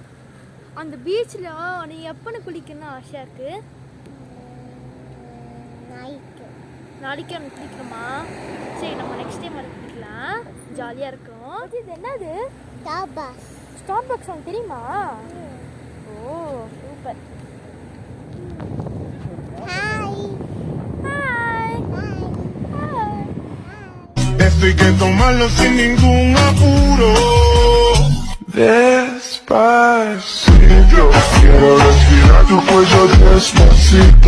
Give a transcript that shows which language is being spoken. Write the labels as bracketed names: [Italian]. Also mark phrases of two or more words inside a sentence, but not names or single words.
[Tamil] அந்த பீச்சில் நீ எப்போன்னு குளிக்கணும்னு ஆசையாக இருக்குது? நாளைக்கு நம்ம குளிக்கணுமா? சரி, நம்ம [English] next time [Tamil] வந்து குளிக்கலாம், ஜாலியாக இருக்கும். இது என்னது? ஸ்டார்பக்ஸ் உனக்கு தெரியுமா? ஓ சூப்பர். [Spanish] Esto hay que tomarlo sin ningún apuro. Despacito, quiero respirar tu cuello despacito.